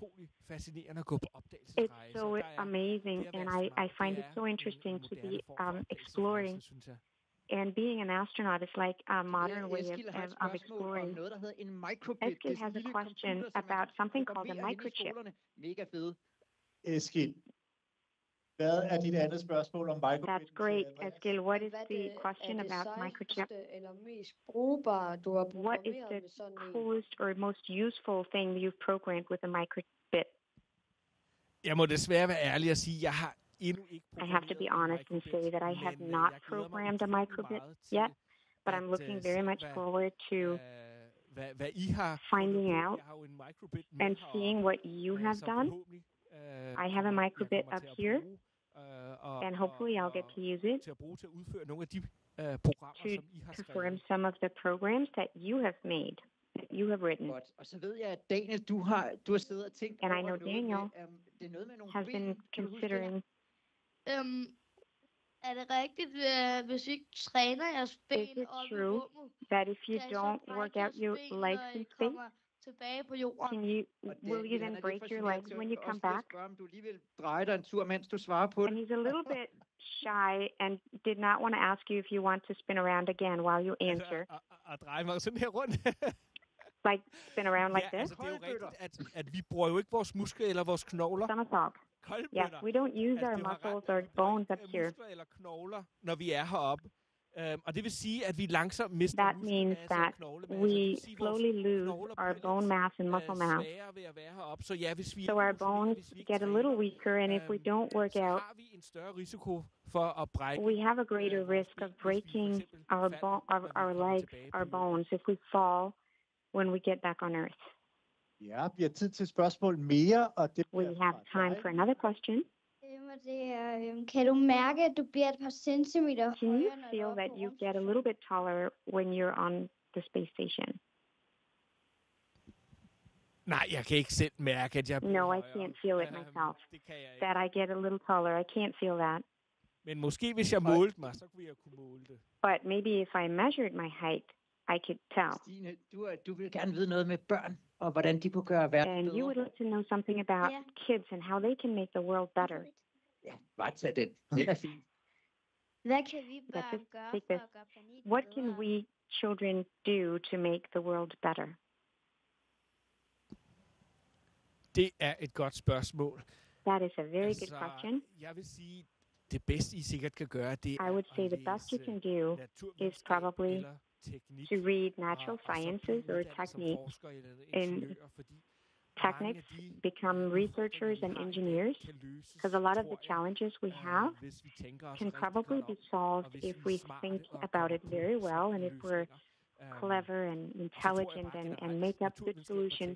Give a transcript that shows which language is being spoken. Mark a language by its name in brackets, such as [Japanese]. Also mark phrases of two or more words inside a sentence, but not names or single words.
[English] It's so amazing, and I find it so interesting to be exploring. And being an astronaut is like a modern way of exploring. Eskil has a question about something called a microchip. [Danish] Eskil, hvad er dit andet spørgsmål om microchip? [English] That's great, Eskil. What is the question about microchip? What is the coolest or most useful thing you've programmed with a microchip? [Danish] Jeg må desværre være ærlig og sige, jeg har endnu ikke [English] I have to be honest and say that I have not programmed a microchip yet, but I'm looking very much forward to finding out and seeing what you have done. I have a microbit up here, and hopefully I'll get to use it to perform some of the programs that you have made, that you have written. And I know Daniel has been considering. [Danish] Er det rigtigt, hvis I ikke træner jeres ben op i rummet? [English] That if you don't work out your legs in space, will you then break your legs when you come back? And he's a little bit shy and did not want to ask you if you want to spin around again while you answer. [Danish] At dreje mig sådan her rundt. [English] Like spin around like this? [Danish] Altså, det er jo rigtigt, at vi bruger jo ikke vores muskler eller vores knogler. [English] Somersault. Yes, we don't use our muscles or bones up here. [Danish] Muskler eller knogler, når vi er heroppe. Og det vil sige, at vi langsomt mister [English] that means that we slowly lose our bone mass and muscle mass. So our bones get a little weaker, and if we don't work out, we have a greater risk of breaking our legs, our bones, if we fall when we get back on Earth. [Danish] Ja, vi har tid til spørgsmål mere, og det [English] we have time for another question. [Danish] Kan du mærke, at du bliver et par centimeter højere? [English] Can you feel that you get a little bit taller when you're on the space station? [Danish] Nej, jeg kan ikke selv mærke, at jeg bliver [English] No, I can't feel it myself. That I get a little taller. I can't feel that. [Danish] Men måske hvis jeg målte mig, så kunne jeg kunne måle det. [English] But maybe if I measured my height, I could tell. [Danish] Stine, du vil gerne vide noget med børn, og hvordan de kunne gøre verden bedre. [English] And you would like to know something about kids and how they can make the world better. [Danish] Ja, bare tag den. Den er fin. Hvad kan vi børn gøre for at gøre planeten [English] What can we children do to make the world better? [Danish] Det er et godt spørgsmål. [English] That is a very good question. [Danish] Jeg vil sige, det bedste I sikkert kan gøre, det er [English] I would say the best you can do is probably to read natural sciences or techniques. In techniques, become researchers and engineers, because a lot of the challenges we have can probably be solved if we think about it very well and if we're clever and intelligent and make up good solutions.